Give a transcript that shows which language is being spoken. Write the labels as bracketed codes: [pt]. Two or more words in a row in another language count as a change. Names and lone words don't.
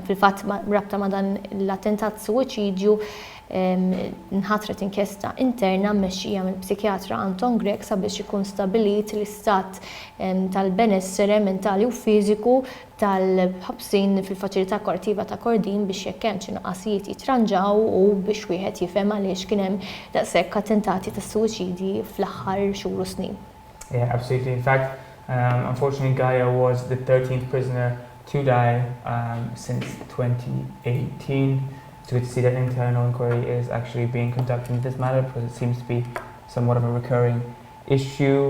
[mt] Fil-fatt rabta ma' dan l-attentat suwiċidju nħatret inkjesta interna mmexxija mill-psikjatra Anton Grek sabiex ikun stabbilit l-istat tal-benessere mentali u fiżiku tal-ħabsin fil-faċilità korrettiva ta' Kordin biex jekk hemm xi nuqqasijiet jitranġaw u biex wieħed jifhem għaliex kien hemm daqshekk attentati ta' suwiċidji fl-aħħar xhur u snin. [en] Yeah, absolutely. In fact, unfortunately, Gaia was the 13th prisoner to die since 2018. It's good to see that internal inquiry is actually being conducted in this matter because it seems to be somewhat of a recurring issue.